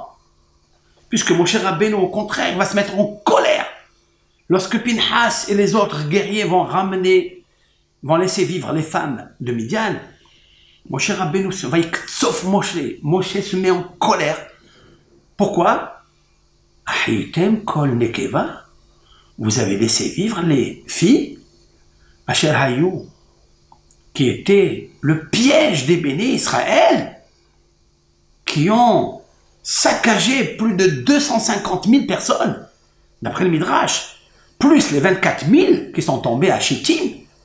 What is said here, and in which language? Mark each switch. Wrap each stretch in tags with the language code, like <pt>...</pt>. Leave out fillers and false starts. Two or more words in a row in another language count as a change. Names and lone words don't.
<fr>Puisque Moshe Rabbeinu, au contraire, va se mettre en colère lorsque Pinhas et les autres guerriers vont laisser vivre les femmes de Midian. Moshe Rabbeinu sauf Moshe. Moshe se met en colère. Pourquoi?</fr> <he>החייתם כל נקבה.</he> <fr>Vous avez laissé vivre les filles,</fr> <he>אשר היו,</he> <fr>qui étaient le piège des bénis Israël, qui ont saccagé plus de 250 000 personnes, d'après le Midrash, plus les 24 000 qui sont tombés à Shittim.</fr>